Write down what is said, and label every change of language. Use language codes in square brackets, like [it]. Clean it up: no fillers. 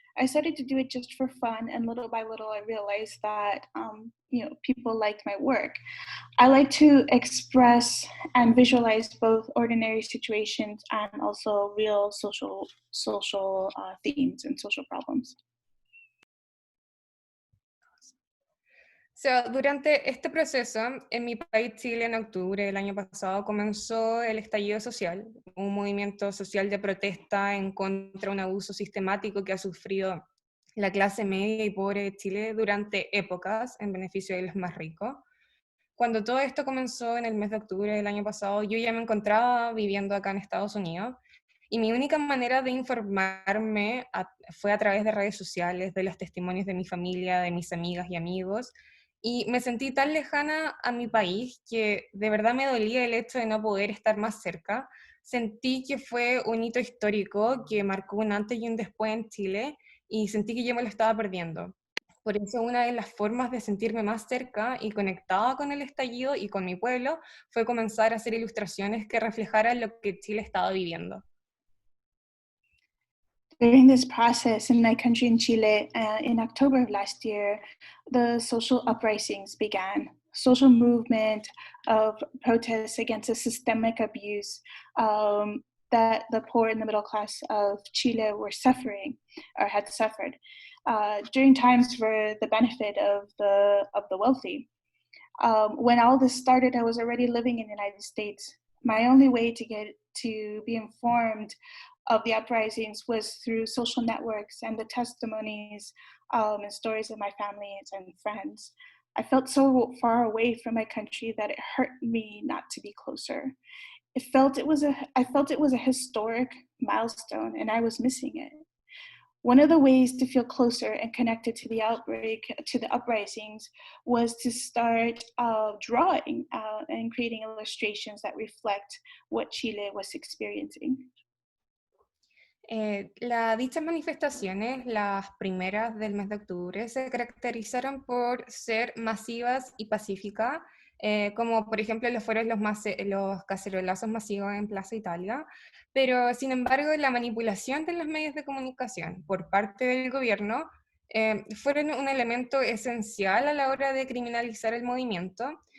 [en] I started to do it just for fun, and little by little, I realized that people liked my work. I like to express and visualize both ordinary situations and also real social themes and social problems. [es] So, durante este proceso, en mi país, Chile, en octubre del año pasado, comenzó el estallido social, un movimiento social de protesta en contra de un abuso sistemático que ha sufrido la clase media y pobre de Chile durante épocas en beneficio de los más ricos. Cuando todo esto comenzó en el mes de octubre del año pasado, yo ya me encontraba viviendo acá en Estados Unidos, y mi única manera de informarme fue a través de redes sociales, de los testimonios de mi familia, de mis amigas y amigos, y me sentí tan lejana a mi país que de verdad me dolía el hecho de no poder estar más cerca. Sentí que fue un hito histórico que marcó un antes y un después en Chile, y sentí que yo me lo estaba perdiendo. Por eso una de las formas de sentirme más cerca y conectada con el estallido y con mi pueblo fue comenzar a hacer ilustraciones que reflejaran lo que Chile estaba viviendo. [en] During this process in my country in Chile, in October of last year, the social uprisings began. Social movement of protests against the systemic abuse that the poor and the middle class of Chile were suffering or had suffered during times for the benefit of the wealthy. When all this started, I was already living in the United States. My only way to be informed of the uprisings was through social networks and the testimonies and stories of my families and friends. I felt so far away from my country that it hurt me not to be closer. I felt it was a historic milestone, and I was missing it. One of the ways to feel closer and connected to the uprisings, was to start drawing and creating illustrations that reflect what Chile was experiencing. [es] Dichas manifestaciones, las primeras del mes de octubre, se caracterizaron por ser masivas y pacíficas, como por ejemplo lo fueron los cacerolazos masivos en Plaza Italia, pero sin embargo la manipulación de los medios de comunicación por parte del gobierno fueron un elemento esencial a la hora de criminalizar el movimiento.